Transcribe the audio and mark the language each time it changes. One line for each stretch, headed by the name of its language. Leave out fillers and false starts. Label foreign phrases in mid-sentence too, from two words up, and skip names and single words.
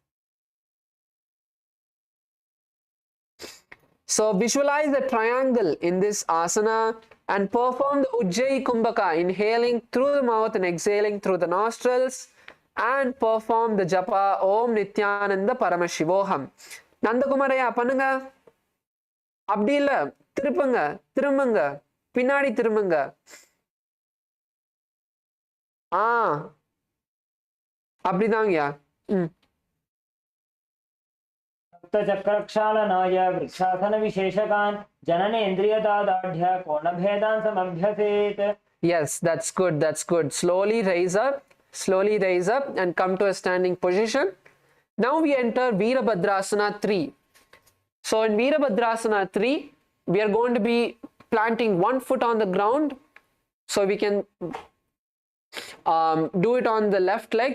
English: So visualize the triangle in this asana and perform the Ujjayi Kumbhaka, inhaling through the mouth and exhaling through the nostrils, and perform the japa
Sanskrit: ओम् नित्यानन्द परमशिवोऽहम्.
Tamil: நந்தகுமாரையா பண்ணுங்க. அப்படி இல்ல, திருப்புங்க, திரும்புங்க, பின்னாடி திரும்புங்க. அப்படிதாங்கயா.
Sanskrit: सप्तचक्रक्षालनाय वृक्षासनविशेषकान् जननेन्द्रियदादाढ्य कोणभेदान् समभ्यसेत्.
English: Yes, that's good, that's good. Slowly raise up and come to a standing position. Now we enter Virabhadrasana 3. So in Virabhadrasana 3, we are going to be planting one foot on the ground. So we can do it on the left leg.